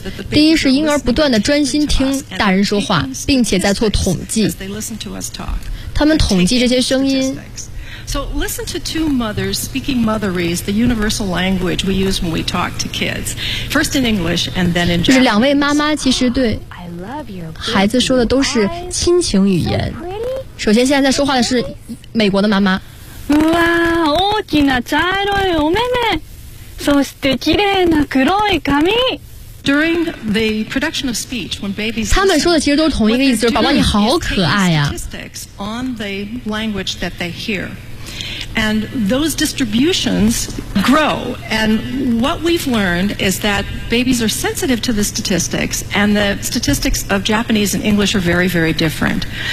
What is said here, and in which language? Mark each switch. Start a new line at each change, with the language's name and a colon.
Chinese: 第一是婴儿不断地专心听大人说话，并且在做统计。他们统计这些声音。
English: So listen to two mothers speaking motherese, the universal language we use when we talk to kids. First in English and then in Japanese.
Chinese: 就是两位妈妈其实对孩子说的都是亲情语言。首先，现在在说话的是美国的妈妈。
Japanese: 哇，大きな茶色いお目目、そして綺麗な黒い髪。
English: During the production of speech, when babies,
Chinese: 他们说的其实都是同一个意思，就是宝宝你好可爱呀。
English: Statistics on the language that they hear, and those distributions grow. And what we've learned is that babies are sensitive to the statistics, and the statistics of Japanese and English are very, very different.